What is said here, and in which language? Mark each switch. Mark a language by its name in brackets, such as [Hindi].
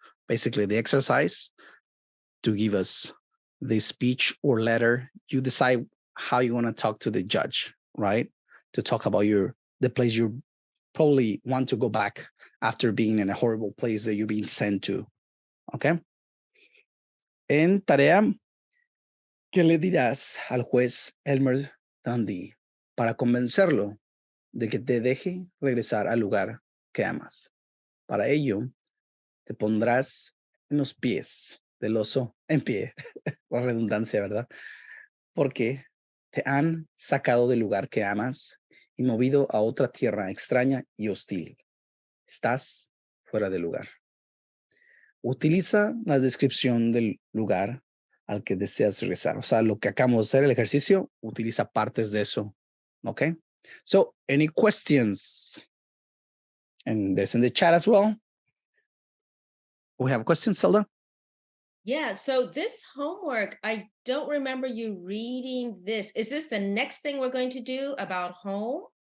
[English] Basically, the exercise to give us the speech or letter. You decide how you want to talk to the judge, right? To talk about the place you probably want to go back after being in a horrible place that you've been sent to. Okay? [Spanish] En tarea, ¿qué le dirás al juez Elmer Dundee para convencerlo de que te deje regresar al lugar que amas? Para ello, te pondrás en los pies del oso en pie, la redundancia, ¿verdad? Porque te han sacado del lugar que amas y movido a otra tierra extraña y hostil. Estás fuera de lugar. Utiliza la descripción del lugar al que deseas regresar. O sea, lo que acabamos de hacer, el ejercicio, utiliza partes de eso. [English] Okay? So, any questions? And there's in the chat as well. We have questions, Zelda? Yeah, so this homework, I don't remember you reading this. Is this the next thing we're going to do about home?